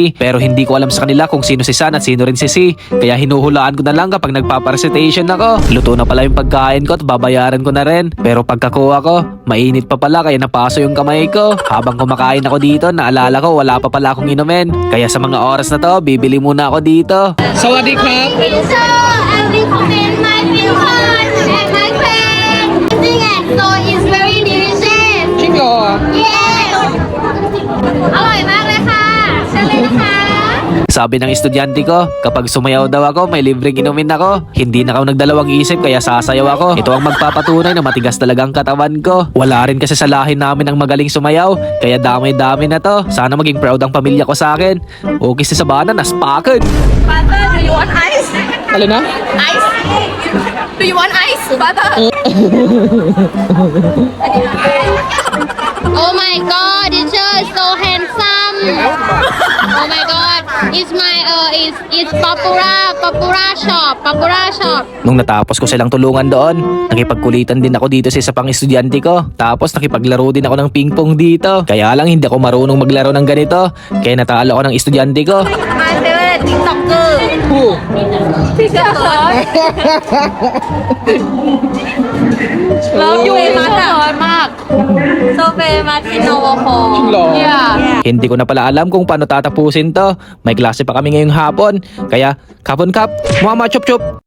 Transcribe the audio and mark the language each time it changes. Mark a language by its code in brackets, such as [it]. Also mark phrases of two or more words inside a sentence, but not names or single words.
[tl] Pero hindi ko alam sa kanila kung sino si San at sino rin si Si. Kaya hinuhulaan ko na lang kapag nagpaparecitation ako. Luto na pala yung pagkain ko at babayaran ko na rin. Pero pagkakuha ko, mainit pa pala kaya napaso yung kamay ko. Habang kumakain ako dito, naalala ko wala pa pala akong inumin. Kaya sa mga oras na to, bibili muna ako dito. [th] สวัสดีครับ [en] So I recommend my viewers and my friends. So it's very delicious. [th] จริงเหรอ [en] Yes. [th] อร่อยมากเลยค่ะเชิญเลยนะคะ [tl] Sabi ng estudyante ko, kapag sumayaw daw ako, may libreng inumin ako. Hindi na ako nagdalawang isip kaya sasayaw ako. Ito ang magpapatunay na matigas talaga ang katawan ko. Wala rin kasi sa lahi namin ang magaling sumayaw, kaya damay-dami na to. Sana maging proud ang pamilya ko sa akin. Okay si Sabana, naspakan. [en] Butter, do you want ice? [th] อะไรนะ [en] Ice? Do you want ice? Butter? Oh my God, teacher is so handsome. Oh my God, it's my it's Papura shop. [tl] Nung natapos ko silang tulungan doon, nakipagkulitan din ako dito sa isa pang estudyante ko. Tapos nakipaglaro din ako ng pingpong dito. Kaya lang hindi ako marunong maglaro ng ganito. Kaya natalo ako ng estudyante ko. [en] My favorite TikToker. [th] ผู้ [en] Teacher could. Love you มาก So famous in our hall. [th] จริงเหรอ [en] Yeah. [tl] Hindi ko na pala alam kung paano tatapusin to. May klase pa kami ngayong hapon. Kaya, kapon kap, mama chup chup.